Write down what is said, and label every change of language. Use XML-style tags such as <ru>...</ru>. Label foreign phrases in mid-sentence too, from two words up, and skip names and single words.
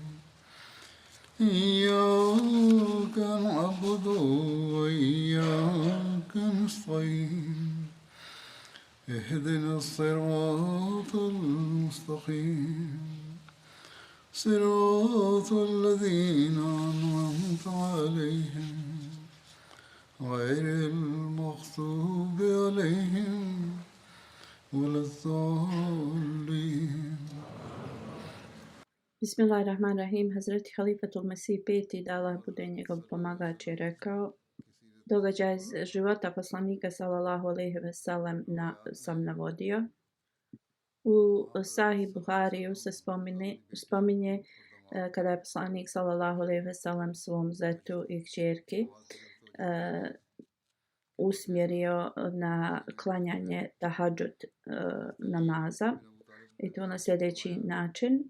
<ar>إياك نعبد وإياك نستعين اهدنا الصراط المستقيم صراط الذين أنعمت عليهم غير المغضوب عليهم ولا الضالين. Bismillahirrahmanirrahim.</ar> <bs>Hazreti Halifatul Mesih peti, da Allah bude njegov pomagač, je rekao: događaj iz života poslanika</bs> <ar>صلى الله عليه وسلم</ar> <bs>sam navodio. U Sahih Buhariju se spominje kada je poslanik</bs> <ar>صلى الله عليه وسلم</ar> <bs>svom zetu i kćerki usmjerio na klanjanje tahadžud namaza, i to na sljedeći način.</bs>